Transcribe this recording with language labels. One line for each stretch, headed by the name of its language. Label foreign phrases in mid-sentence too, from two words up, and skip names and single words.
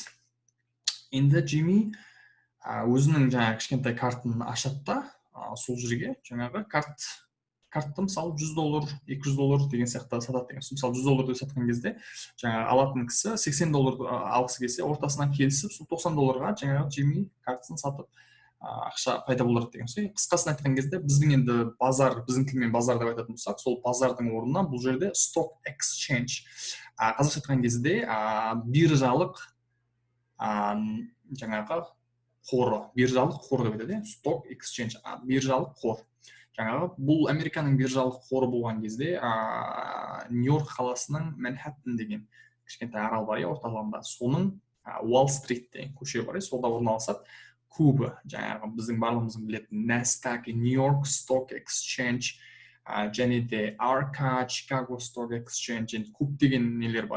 Kazakh: Енді Джимми өзінің жаңағы кішкентай картын ашады да, сол жерге жаңағы картты мысалы $100, $200 деген сияқты сатады деген сөз. Мысалы $100 деп сатқан кезде, жаңағы алатын кісі $80 алғысы келсе, ортасынан келісіп, сол $90-ға жаңағы Джимми картасын сатып ақша пайда болады деген сөз. Қысқасын айтқан кезде, біздің енді базар, біздің тілмен базар деп айтатын болсақ, сол базардың орнына бұл жерде
English: stock exchange.
Kazakh: Қазақша айтқан кезде биржалық жаңағы қоры, биржалық қор деп айтады,
English: stock exchange,
Kazakh: биржалық қор. Жаңағы бұл Американың биржалық қоры болған кезде, Нью-Йорк қаласының Манхэттен деген кішкентай арал бар, орталығында. Соның Уолл-стрит деген көше бар, солда орналасады. Кубы, жаңағы біздің барлығымыздың білетін Nasdaq, Нью-Йорк Stock Exchange, және де Арка, Чикаго Stock Exchange, және көптеген нелер бар.